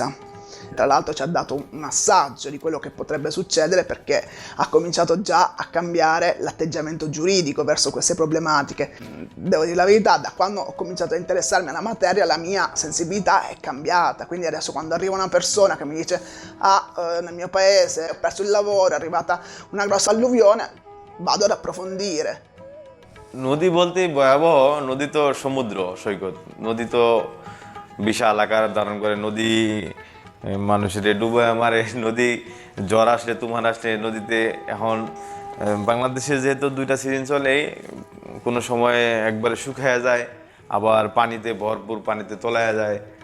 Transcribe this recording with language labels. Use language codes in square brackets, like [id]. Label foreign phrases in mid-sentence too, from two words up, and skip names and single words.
[it] Tra l'altro ci ha dato un assaggio di quello che potrebbe succedere, perché ha cominciato già a cambiare l'atteggiamento giuridico verso queste problematiche. Devo dire la verità, da quando ho cominciato a interessarmi alla materia la mia sensibilità è cambiata, quindi adesso quando arriva una persona che mi dice nel mio paese ho perso il lavoro, è arrivata una grossa alluvione, vado ad approfondire. [bn] নদী বলতেই ভয়াবহ। নদী তো সমুদ্র সৈকত, নদী তো বিশাল আকার ধারণ করে। নদী মানুষের ডুবায় মারে। নদী ঝড় আসলে, তুফান আসলে নদীতে এখন বাংলাদেশে যেহেতু দুইটা সিজন চলে, কোনো সময় একবারে শুকায়া যায়, আবার পানিতে ভরপুর পানিতে তলায়া যায়।